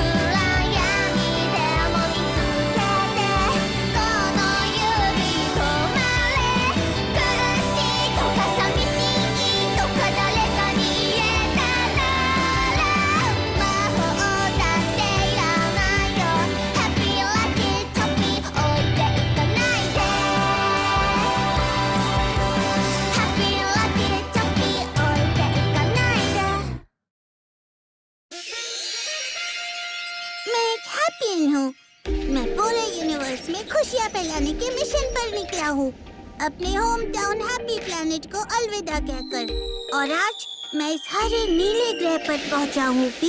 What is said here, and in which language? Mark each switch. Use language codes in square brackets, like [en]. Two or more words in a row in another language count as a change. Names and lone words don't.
[ja] 闇でも見つけてこの指止まれ苦しいとか寂しいとか誰かに言えたなら魔法だっていらないよハッピーラッキーチョッピー置いていかないでハッピーラッキーチョッピー置いていかないで [hi] मैं एक हैप्पी हूँ। मैं पूरे यूनिवर्स में खुशियाँ फैलाने के मिशन पर निकला हूँ, अपने [en] home town [hi] हैप्पी प्लैनेट को अलविदा कहकर। और आज मैं इस हरे नीले ग्रह पर पहुँचा हूँ पी।